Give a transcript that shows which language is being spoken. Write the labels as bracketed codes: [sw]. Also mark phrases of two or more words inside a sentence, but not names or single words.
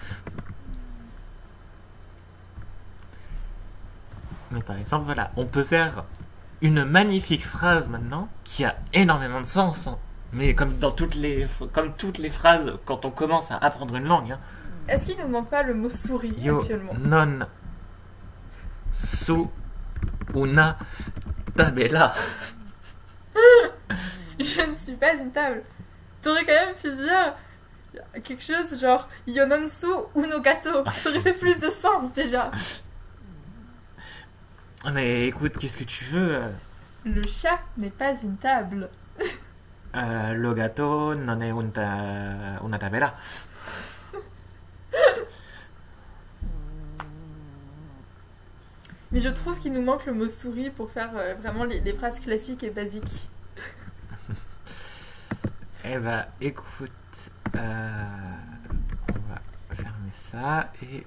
[fr] Mais par exemple, voilà, on peut faire une magnifique phrase maintenant qui a énormément de sens. Hein. Mais comme toutes les phrases quand on commence à apprendre une langue. Hein. Est-ce qu'il nous manque pas le mot souris Io actuellement? [it] non su una tabella. [fr] Je ne suis pas une table. T'aurais quand même pu dire quelque chose genre [it] Io non so uno gatto. [fr] Ça aurait fait plus de sens déjà. Mais écoute, qu'est-ce que tu veux Le chat n'est pas une table. [it] Lo gatto non è una tabella. [fr] Mais je trouve qu'il nous manque le mot souris pour faire vraiment les phrases classiques et basiques. Eh bah, écoute, on va fermer ça et...